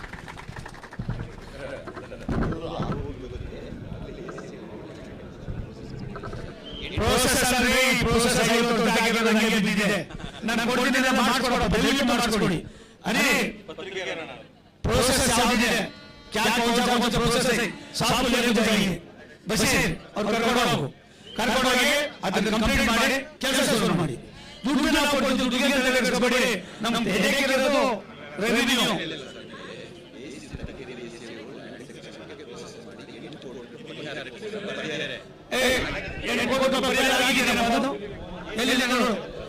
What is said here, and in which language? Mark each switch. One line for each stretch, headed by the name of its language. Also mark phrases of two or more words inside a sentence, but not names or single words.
Kannada: ಪ್ರೋಸೆಸ್ ನಾನು ಕೊಟ್ಟಿದ್ದೆ, ಮಾಡಿಸ್ಕೊಡಪ್ಪ, ದಯವಿಟ್ಟು ಮಾಡಿಸ್ಕೊಡಿ. ಅದೇ ಪ್ರೋಸೆಸ್ ಯಾವುದಿದೆ,
Hindi: क्या कौन सा प्रोसेस है, साथ लेके जाइए.
Kannada: ಬಶೀರ್ ಅವ್ರು ಕರ್ಕೊಂಡೋಗಿ ಅದನ್ನು ಕಂಪ್ಲೀಟ್ ಮಾಡಿ ಕೆಲಸ ಶುರು ಮಾಡಿ. ದುಡ್ಡು ನಾವು ಕೊಟ್ಟು ದುಡ್ಡಿಗೆ ತಲೆಗೆಡಿಸ್ಕೊಬೇಡಿ. ನಮ್ಮ ಹೆದರಿಕೆಯಿರೋದು ರೆವಿನ್ಯೂ. ಪರಿಹಾರ ಆಗಿದೆ, ಎಲ್ಲಿ ನೋಡು